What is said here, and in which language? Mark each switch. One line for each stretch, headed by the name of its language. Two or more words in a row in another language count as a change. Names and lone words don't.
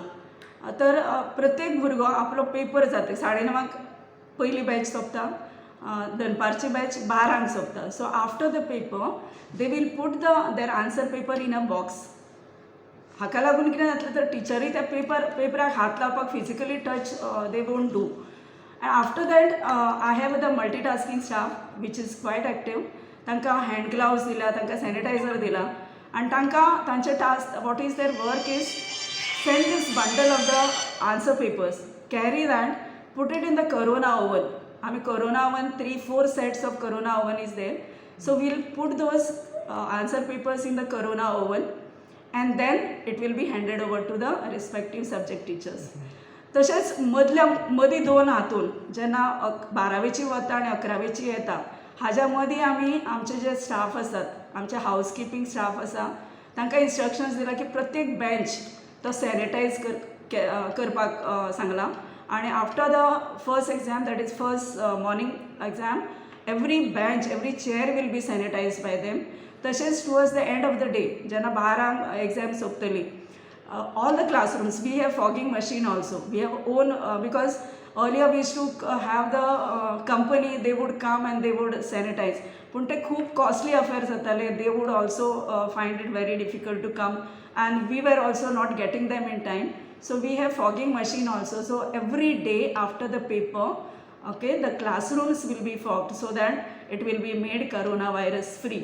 Konkani: तर प्रत्येक भुरगो आपलो पेपर जाता 9:30 पयली बॅच सोंपता, दनपारची बॅच 12 सोंपता.
English: so after the paper they will put their answer paper in a box.
Konkani: हाका लागून कितें जातलें तर टिचरी त्या पेपराक हात लावपाक
English: physically touch they won't do. and after that I have the multitasking staff which is quite active.
Konkani: तांकां हँड ग्लावज दिला, तांकां सॅनिटायझर दिला आनी तांकां तांचे टास्क
English: what is their work is send this bundle of the answer papers, carry that, put it in the corona oven. आमी corona oven 3-4 sets of corona oven is there. So we'll put those answer papers in the corona oven and then it will be handed over to the respective subject teachers.
Konkani: तशेंच मदीं 2 हातून जेन्ना 12वेची वता आनी 11वेची येता हाज्या मदीं आमी आमचे जे स्टाफ आसात, आमचे
English: housekeeping staff
Konkani: आसा, तांकां इन्स्ट्रक्शन्स दिला की प्रत्येक बेंच तो सॅनिटायज करपाक सांगला.
English: आणि after the first exam, that is first morning exam, every bench, every chair will be sanitize by them. तशेंच towards the end of the day जेन्ना 12 एक्झाम सोंपतली, all the classrooms we have fogging machine also. we have own because earlier we use to have the company, they would come and they would sanitize.
Konkani: पूण ते खूब
English: costly affair
Konkani: जाताले.
English: they would also find it very difficult to come and we were also not getting them in time. So we have fogging machine also. So every day after the paper, okay, the classrooms will be fogged so that it will be made coronavirus free.